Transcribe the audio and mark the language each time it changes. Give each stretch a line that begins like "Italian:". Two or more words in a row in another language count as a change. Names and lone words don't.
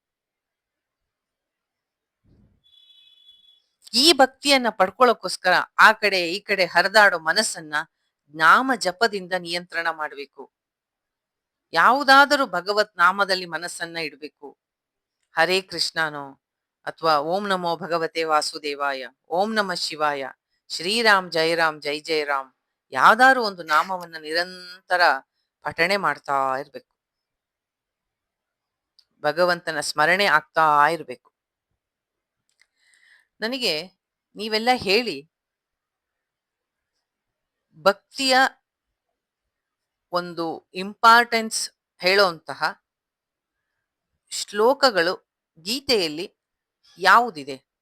Kannada: ಈ ಭಕ್ತಿಯನ್ನ ಪಡ್ಕೊಳ್ಳೋಕ್ಕೋಸ್ಕರ ಆ ಕಡೆ ಈ ಕಡೆ ಹರಿದಾಡೋ ಮನಸ್ಸನ್ನ ನಾಮ ಜಪದಿಂದ ನಿಯಂತ್ರಣ ಮಾಡಬೇಕು. ಯಾವುದಾದರೂ ಭಗವತ್ ನಾಮದಲ್ಲಿ ಮನಸ್ಸನ್ನ ಇಡಬೇಕು.
Sanskrit: ಹರೇ
Kannada: ಕೃಷ್ಣನೋ ಅಥವಾ
Sanskrit: ಓಂ ನಮೋ ಭಗವತೆ ವಾಸುದೇವಾಯ, ಓಂ ನಮಃ ಶಿವಾಯ,
Hindi: श्रीराम जय राम जय जय राम,
Kannada: ಯಾವ್ದಾದ್ರು ಒಂದು ನಾಮವನ್ನ ನಿರಂತರ ಪಠಣೆ ಮಾಡ್ತಾ ಇರ್ಬೇಕು. ಭಗವಂತನ ಸ್ಮರಣೆ ಆಗ್ತಾ ಇರ್ಬೇಕು. ನನಗೆ ನೀವೆಲ್ಲ ಹೇಳಿ ಭಕ್ತಿಯ ಒಂದು ಇಂಪಾರ್ಟೆನ್ಸ್ ಹೇಳೋಂತಹ ಶ್ಲೋಕಗಳು ಗೀತೆಯಲ್ಲಿ ಯಾವುದಿದೆ?